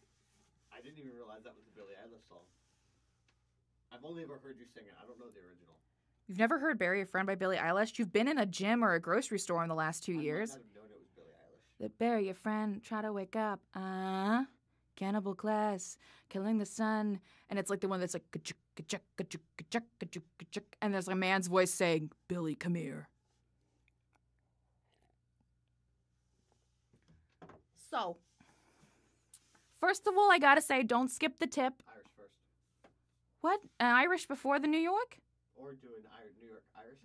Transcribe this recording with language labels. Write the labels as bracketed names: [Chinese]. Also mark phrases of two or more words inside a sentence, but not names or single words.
[English] I didn't even realize that was the Billie Eilish song. I've only ever heard you sing it. I don't know the original. You've never heard Bury a Friend by Billie Eilish? You've been in a gym or a grocery store in the last 2 years. I might not have known it was Billie Eilish. That bury your friend, try to wake up. Cannibal class, killing the sun. And it's like the one that's like, ka-chuk, ka-chuk, ka-chuk, ka-chuk, ka-chuk, ka-chuk. And there's a man's voice saying, Billy, come here. So, first of all, I gotta say, don't skip the tip. Irish first. What? Irish before the New York? Or do an New York Irish.